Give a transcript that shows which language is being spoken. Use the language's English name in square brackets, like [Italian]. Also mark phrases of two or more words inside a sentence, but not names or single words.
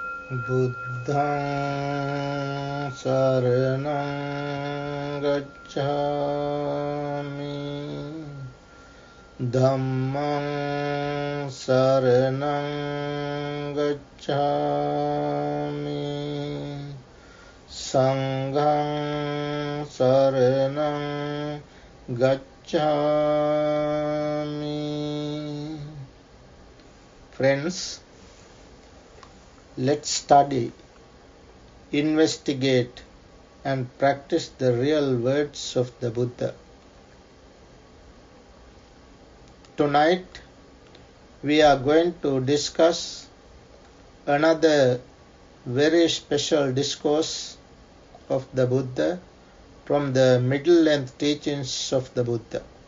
[Pali] Buddhaṃ saraṇaṃ gacchāmi, Dhammaṃ saraṇaṃ gacchāmi, Saṅghaṃ saraṇaṃ gacchāmi. [English] Friends, let's study, investigate and practice the real words of the Buddha. Tonight we are going to discuss another very special discourse of the Buddha from the middle length teachings of the Buddha.